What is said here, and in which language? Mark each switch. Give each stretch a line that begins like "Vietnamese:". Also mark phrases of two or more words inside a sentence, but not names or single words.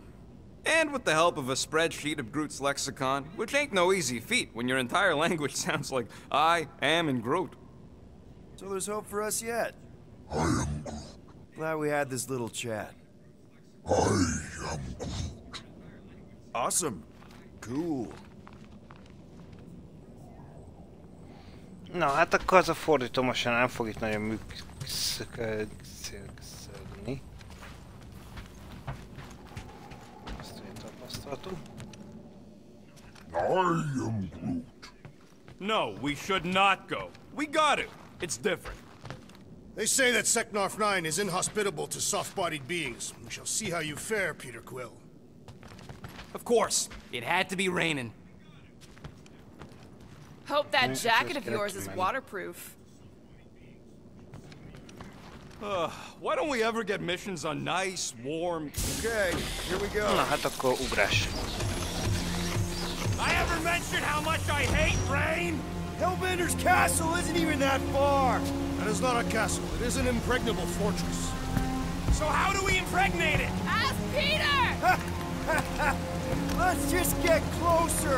English: And with the help of a spreadsheet of Groot's lexicon, which ain't no easy feat when your entire language sounds like I am in Groot. So there's hope for us yet. I am Groot. Glad we had this little chat. I am Groot. Awesome. Cool.
Hungarian: Na, hát akkor az a fordító most nem fog itt nagyon működni. Azt én tapasztaltuk.
English: I am Groot. No, we should not go. We got to. It's different. They say that Seknarf 9 is inhospitable to soft-bodied beings. We shall see how you fare, Peter Quill. Of course. It had to be raining. Hope that jacket of yours is waterproof. Why don't we ever get missions on nice, warm... Okay, here we go.
Hungarian: Na, hát akkor ugrás.
English: I ever mentioned how much I hate rain? Hellbender's castle isn't even that far. That is not a castle. It is an impregnable fortress. So how do we impregnate it? Ask Peter! Let's just get closer.